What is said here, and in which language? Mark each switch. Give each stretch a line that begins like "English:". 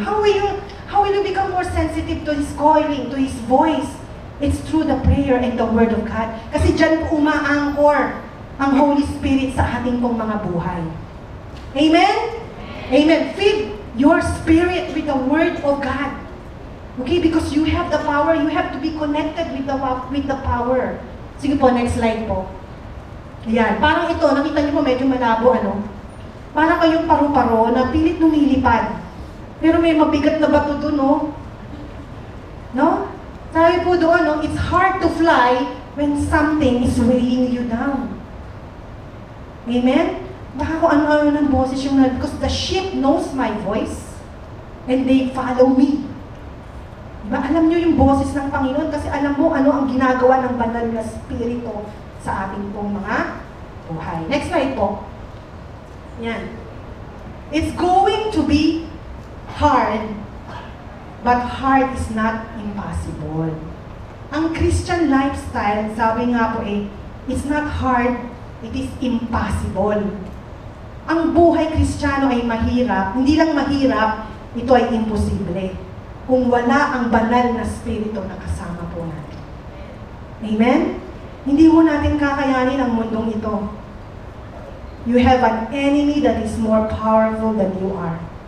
English: How will you become more sensitive to His calling, to His voice? It's through the prayer and the Word of God.
Filipino: Kasi dyan po umaangkor ang Holy Spirit sa ating pong mga buhay. Amen? Amen.
English: Feed your spirit with the Word of God. Okay? Because you have the power, you have to be connected with the power.
Filipino: Sige po,
English: next slide
Filipino: po. Ayan. Parang ito, nakita niyo po medyo malabo, ano? Parang kayong paru-paro na pilit lumilipad. Pero may mabigat na bato doon, no? No? Sabi po doon, no?
English: It's hard to fly when something is weighing you down. Amen?
Filipino: Baka kung ano-ano ng boses yung
English: because the sheep knows my voice and they follow me.
Filipino: Diba? Alam nyo yung boses ng Panginoon kasi alam mo ano ang ginagawa ng banal na spirito sa ating pong mga buhay.
English: Next slide
Filipino: po. Yan.
English: It's going to be hard, but hard is not impossible.
Filipino: Ang Christian lifestyle, sabi nga po
English: it's not hard, it is impossible.
Filipino: Ang buhay Kristiyano ay mahirap, hindi lang mahirap, ito ay imposible. Kung wala ang banal na spirito na kasama po natin. Amen? Hindi mo natin kakayanin ang mundong ito.
English: You have an enemy that is more powerful than you are.